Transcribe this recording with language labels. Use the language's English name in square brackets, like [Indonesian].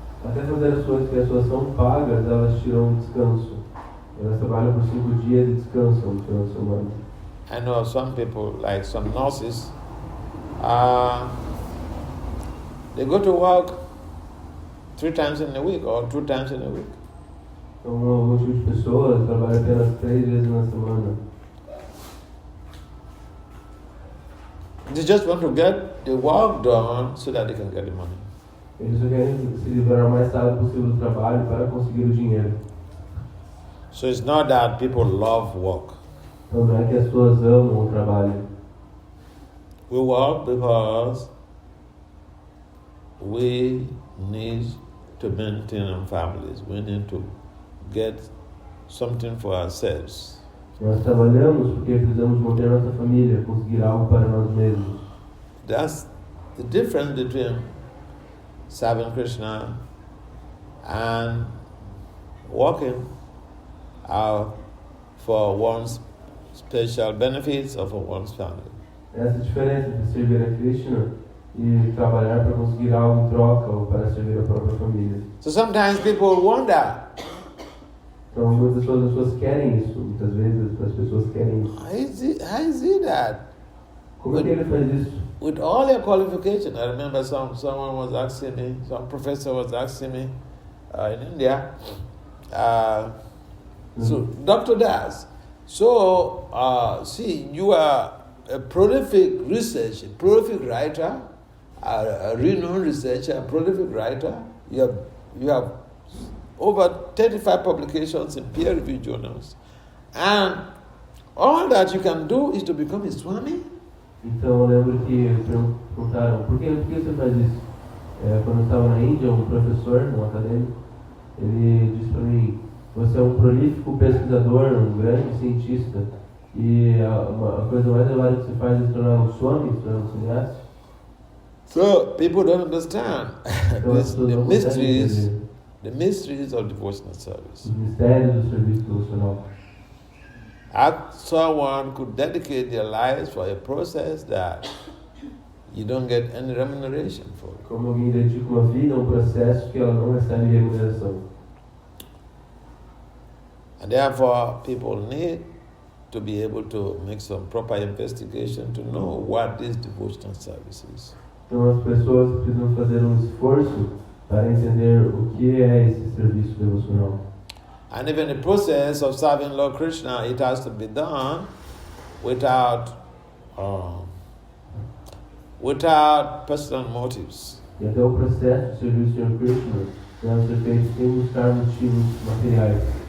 [Portuguese] Até fazer as coisas que as pessoas são pagas, elas tiram um descanso. Elas trabalham por 5 dias e descansam no final de semana. [English] I know some people, like some nurses, they go to work 3 times in a week or 2 times in a week. [Portuguese] Então, algum tipo de pessoas trabalham apenas 3 vezes na semana. [English] They just want to get the work done so that they can get the money. [Portuguese] Eles só querem se livrar o mais rápido possível do trabalho para conseguir o dinheiro. [English] So it's not that people love work. [Portuguese] Então não é que as pessoas amam o trabalho. [English] We work because we need to maintain our families. We need to get something for ourselves. [Portuguese] Nós trabalhamos porque precisamos manter nossa família, conseguir algo para nós mesmos. [English] That's the difference between serving Krishna and working out for one's special benefits or for one's family. [Portuguese] Essa é a diferença entre servir a Krishna e trabalhar para conseguir algo em troca ou para servir a própria família. [English] So sometimes people wonder, [Portuguese] então muitas pessoas querem isso, muitas vezes as pessoas querem isso. [English] how is it that [Portuguese] Como é que ele faz isso? [English] with all your qualification? I remember someone was asking me, some professor was asking me in India, so Dr. Das, so see, you are a prolific researcher, a prolific writer, a renowned researcher, a prolific writer. You have over 35 publications in peer-reviewed journals, and all that you can do is to become a Swami. [Portuguese] Então eu lembro que perguntaram, por que você faz isso? Quando eu estava na Índia, um professor, um acadêmico, ele disse para mim, você é um prolífico pesquisador, um grande cientista, e a coisa mais elevada que você faz é se tornar um Swami, se tornar um sannyasi. [English] So people don't understand the mysteries of devotional service. [Portuguese] Os mistérios do serviço devocional. [English] Someone could dedicate their lives for a process that you don't get any remuneration for. [Portuguese] Como alguém dedica uma vida a um processo que ela não recebe remuneração. [English] And therefore, people need to be able to make some proper investigation to know what this devotional service is. [Portuguese] Então as pessoas precisam fazer um esforço para entender o que é esse serviço devocional. [English] And even the process of serving Lord Krishna, it has to be done without personal motives. [Portuguese] E até o processo de servir o Sr. Krishna deve ser feito sem buscar motivos materiais.